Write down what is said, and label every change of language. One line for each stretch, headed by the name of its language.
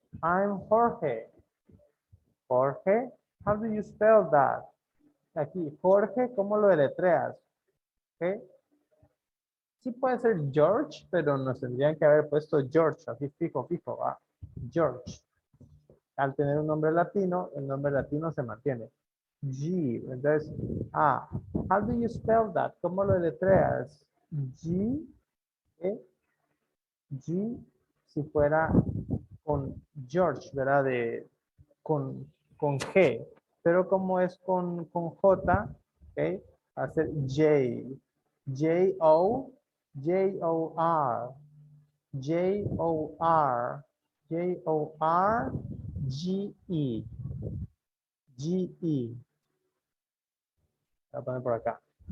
English: I'm Jorge. Jorge. How do you spell that?
Spanish: Aquí, Jorge, ¿cómo lo deletreas? ¿Ok? Sí puede ser George, pero nos tendrían que haber puesto George, así fijo, fijo, ¿va? George. Al tener un nombre latino, el nombre latino se mantiene.
English: G, entonces, how do you spell that?
Spanish: ¿Cómo lo deletreas? G, E, G, si fuera con George, ¿verdad? Con G, pero como es con J, ¿ok? Hacer J, J-O, J-O-R, J-O-R, J-O-R, G-E, G-E. Voy a poner por acá.